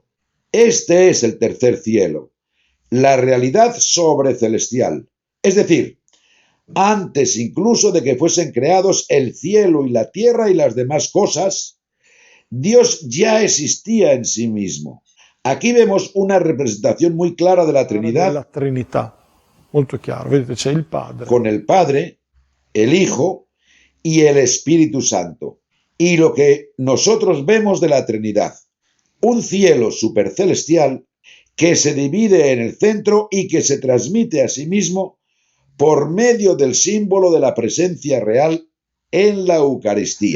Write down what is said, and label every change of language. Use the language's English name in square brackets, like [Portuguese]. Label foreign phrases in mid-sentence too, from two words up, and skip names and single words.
[Spanish] Este es el tercer cielo, la realidad sobrecelestial, es decir, antes incluso de que fuesen creados el cielo y la tierra y las demás cosas, Dios ya existía en sí mismo. Aquí vemos una representación muy clara de la Trinidad. [Italian] La Trinità, molto chiaro. Vedete, c'è il Padre. [Spanish] Con el Padre, el Hijo y el Espíritu Santo. Y lo que nosotros vemos de la Trinidad. Un cielo supercelestial que se divide en el centro y que se transmite a sí mismo por medio del símbolo de la presencia real en la Eucaristía.